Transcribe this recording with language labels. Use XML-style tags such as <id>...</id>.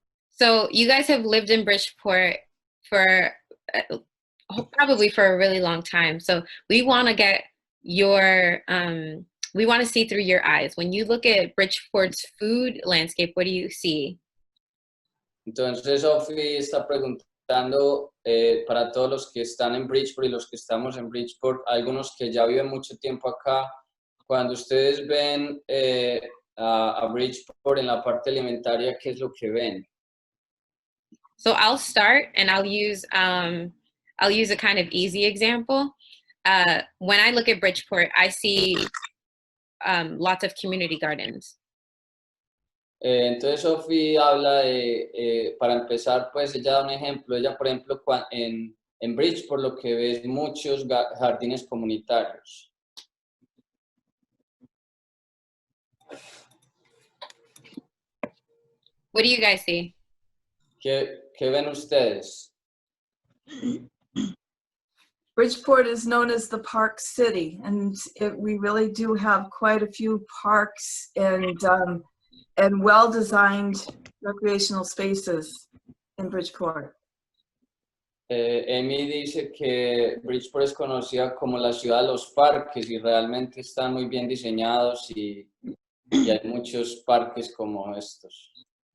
<en>So you guys have lived in Bridgeport for probably for a really long time. So we want to get your, we want to see through your eyes. When you look at Bridgeport's food landscape, what do you see?</en> <es>Entonces Sophie está preguntando para todos los que están en Bridgeport y los que estamos en Bridgeport, algunos que ya viven mucho tiempo acá, cuando ustedes ven a Bridgeport en la parte alimentaria, ¿qué es lo que ven?</es> <en>So I'll start and I'll use a kind of easy example. When I look at Bridgeport, I see lots of community gardens.</en> <es>Entonces Sophie habla para empezar, pues ella da un ejemplo. Ella, por ejemplo, en Bridgeport lo que ve es muchos jardines comunitarios.</es> <en>What do you guys see?</en> <es>¿Qué ven ustedes?</es> <en>Bridgeport is known as the Park City, and we really do have quite a few parks and well-designed recreational spaces in Bridgeport.</en> <es>Amy dice que Bridgeport es conocida como la ciudad de los parques y realmente están muy bien diseñados y hay muchos parques como estos.</es>